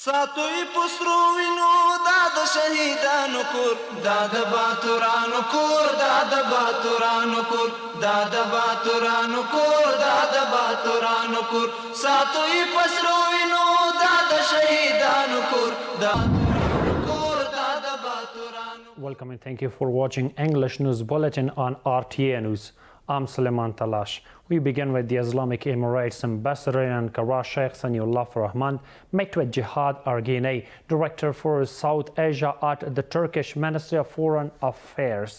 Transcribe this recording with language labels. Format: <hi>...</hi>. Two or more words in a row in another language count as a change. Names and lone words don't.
<ps>ساتوی پسرو وینو دا د شهیدانو کور دا د باتورانو کور دا د باتورانو کور دا د باتورانو کور دا د باتورانو کور ساتوی پسرو وینو دا د شهیدانو کور دا کور دا د باتورانو.</ps> <en>Welcome and thank you for watching English News Bulletin on RTA News. I'm Suleiman Talash. We begin with the Islamic Emirates Ambassador in Ankara, Sheikh Saniullah Rahman, met with Jihad Argene, Director for South Asia at the Turkish Ministry of Foreign Affairs.</en>